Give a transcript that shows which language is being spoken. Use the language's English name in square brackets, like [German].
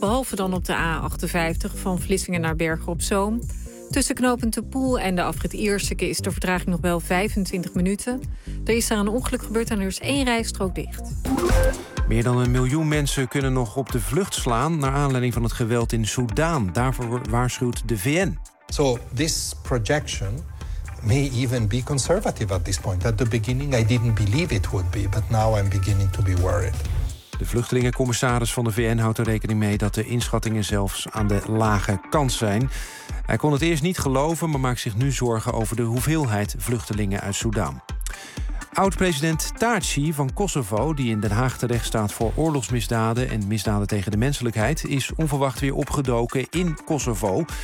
[Dutch] Behalve dan op de A58 van Vlissingen naar Bergen op Zoom. Tussen knooppunt de Poel en de afrit Eerseke is de vertraging nog wel 25 minuten. Er is daar een ongeluk gebeurd en er is 1 rijstrook dicht. Meer dan 1 miljoen mensen kunnen nog op de vlucht slaan naar aanleiding van het geweld in Soedan. Daarvoor waarschuwt de VN. [English] So this projection may even be conservative at this point. At the beginning I didn't believe it would be, but now I'm beginning to be worried. [Dutch] De vluchtelingencommissaris van de VN houdt er rekening mee dat de inschattingen zelfs aan de lage kant zijn. Hij kon het eerst niet geloven, maar maakt zich nu zorgen over de hoeveelheid vluchtelingen uit Soedan. Oud-president Thaçi van Kosovo, die in Den Haag terecht staat voor oorlogsmisdaden en misdaden tegen de menselijkheid, is onverwacht weer opgedoken in Kosovo.